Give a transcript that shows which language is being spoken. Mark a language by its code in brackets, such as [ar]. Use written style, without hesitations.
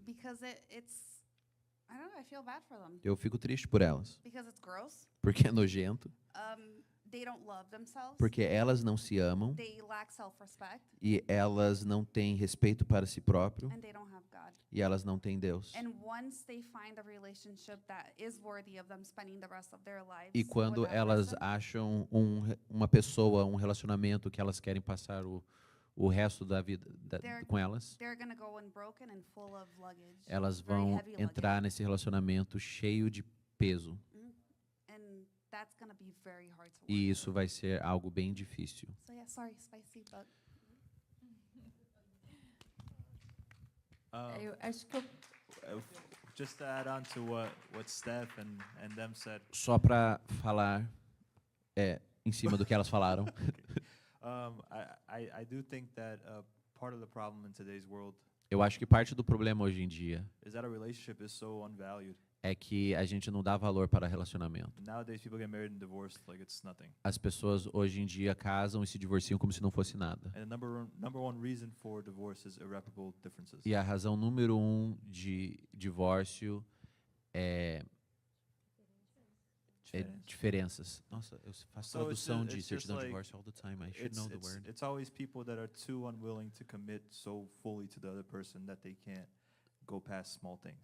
[en] Because I don't know, I feel bad for them. [pt] Eu fico triste por elas. [en] Because it's gross. [pt] Porque é nojento. [en] They don't love themselves. [pt] Porque elas não se amam. [en] They lack self-respect. [pt] E elas não têm respeito para si próprio. [en] And they don't have God. [pt] E elas não têm Deus. [en] And once they find a relationship that is worthy of them spending the rest of their lives [pt] E quando [en] with that [pt] elas [en] person, [pt] acham uma pessoa, um relacionamento que elas querem passar o resto da vida com elas, [en] they're gonna go unbroken and full of luggage. [pt] elas [en] very [pt] vão [en] heavy luggage. [pt] entrar nesse relacionamento cheio de peso. [en] And that's gonna be very hard to work. [pt] E isso vai ser algo bem difícil. [en] So yeah, sorry, spicy, but [pt] Eu acho que [en] Just to add on to what Steph and them said. [pt] Só para falar em cima do que elas falaram. [en] I do think that part of the problem in today's world [pt] Eu acho que parte do problema hoje em dia [en] is that a relationship is so unvalued. [pt] é que a gente não dá valor para relacionamento. [en] Nowadays, people get married and divorced like it's nothing. [pt] As pessoas hoje em dia casam e se divorciam como se não fosse nada. [en] And the number one reason for divorce is irreparable differences. [pt] E a razão número 1 de divórcio é diferenças. Nossa, eu faço tradução de certidão de divórcio [en] all the time. I should know the word. It's always people that are too unwilling to commit so fully to the other person that they can't go past small things.